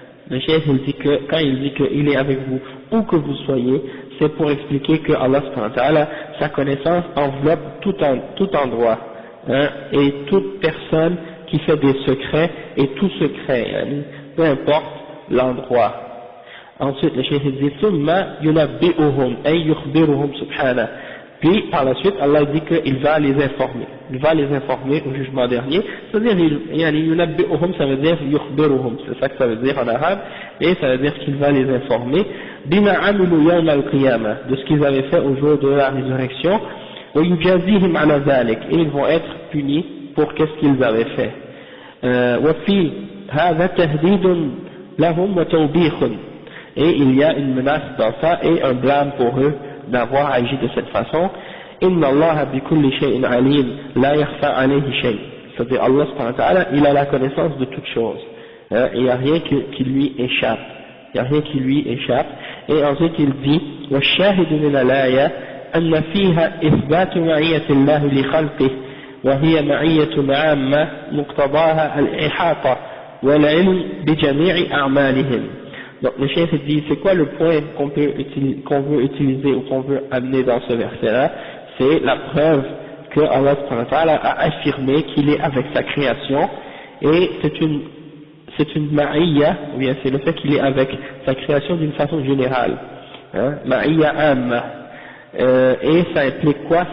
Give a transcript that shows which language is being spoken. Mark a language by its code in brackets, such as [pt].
[fr] Le cheikh il dit que quand il dit qu'il est avec vous où que vous soyez, c'est pour expliquer que Allah subhanahu wa ta'ala, sa connaissance enveloppe tout endroit, et toute personne qui fait des secrets et tout secret, peu importe l'endroit. Ensuite le cheikh dit [ar] ثم ينبئهم أي يخبرهم سبحانه. [fr] Puis par la suite Allah dit qu'il va les informer au jugement dernier, c'est-à-dire yunabbi'uhum, ça veut dire yukhbiruhum, c'est ça que ça veut dire en arabe, et ça veut dire qu'il va les informer [ar] bima amilu yawm al-qiyamah, [fr] de ce qu'ils avaient fait au jour de la résurrection, [ar] wa yujazihim ala dhalik, [fr] et ils vont être punis pour qu'est-ce qu'ils avaient fait. [ar] Wa fi hadha tahdidun lahum wa tawbikhun, [fr] et il y a une menace dans ça et un blâme pour eux d'avoir agi de cette façon. [ar] Inna Allah bi kulli shay'in alim la yakhfa alayhi shay. [fr] C'est-à-dire Allah subhanahu wa ta'ala, il a la connaissance de toutes choses. Il n'y a rien qui lui échappe. Il n'y a rien qui lui échappe. Et ensuite il dit [ar] wa shahidu min al-aya أن فيها إثبات معية الله لخلقه وهي معية عامة مقتضاها الإحاطة والعلم بجميع أعمالهم. [fr] Donc le chef dit, c'est quoi le point qu'on veut utiliser ou qu'on veut amener dans ce verset-là? C'est la preuve que Allah a affirmé qu'il est avec sa création, et c'est une ma'iyya, ou bien c'est le fait qu'il est avec sa création d'une façon générale, hein, ma'iyya amma, et ça implique quoi?